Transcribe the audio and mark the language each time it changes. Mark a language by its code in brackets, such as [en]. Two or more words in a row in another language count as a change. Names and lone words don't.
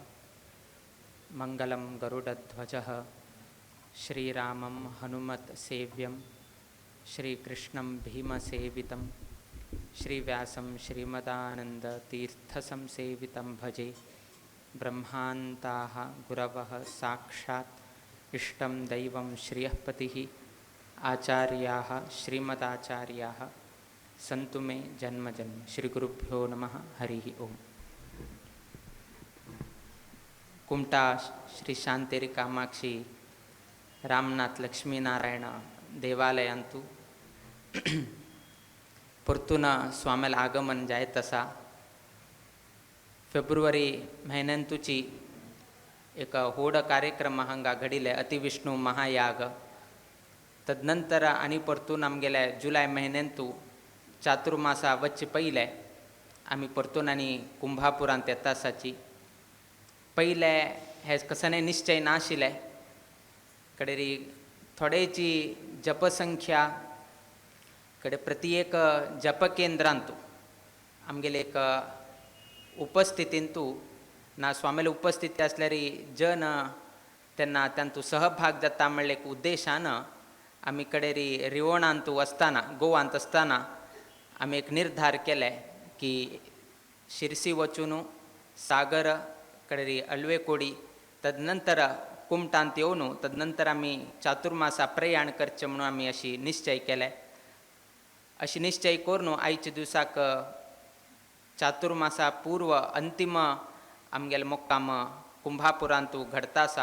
[sa] मंगलम गरुडध्वज श्रीरामं हनुमत सेव्यं श्रीकृष्णं भीमसेवितं श्रीव्यासं श्रीमदानन्दतीर्थसंसेवितं भजे ब्रह्मान्ताः गुरवः साक्षात् इष्टं दैवं श्रियःपतिः आचार्याः श्रीमदाचार्याः सन्तु मे जन्मजन्म. श्रीगुरुभ्यो नमः. हरिः ओम. [kok] कुमटा श्री शांतेरी कामाक्षी रामनाथ लक्ष्मीनारायण देवालयांतू परतून स्वाम्याला आगमन जाय तसा फेब्रुवारी म्हयन्यांतूची एक होड कार्यक्रम हांगा घडिले अतिविष्णू महायाग. तदनंतर आनी परतून आमगेले जुलय म्हयन्यांतू चातुर्मासा वच्चे पयले आमी परतून आनी कुंभापुरांत येता आसाची. पयले हे कसने निश्चय नाशिल्ले कडेरी थोडेची जपसंख्या कडे प्रति एक जपकेंद्रांतू आमगेले एक उपस्थितींतू ना स्वामीला उपस्थिती असल्यारी जन त्यांना त्यांतू सहभाग जाता म्हणले एक उद्देशानं आम्ही कडे रिवणांतू असताना गोवांत असताना आम्ही एक निर्धार केले की शिरसी वचून सागर कडे अळवे कोडी तदनंतर कुमटांत येऊन तदनंतर आम्ही चातुर्मासा प्रयाण करचे म्हणून आम्ही अशी निश्चय केले. अशी निश्चय करून आयच्या दिवसाक चातुर्मासा पूर्व अंतिम आमगेले मुक्काम कुंभापुरांतू घडता आसा.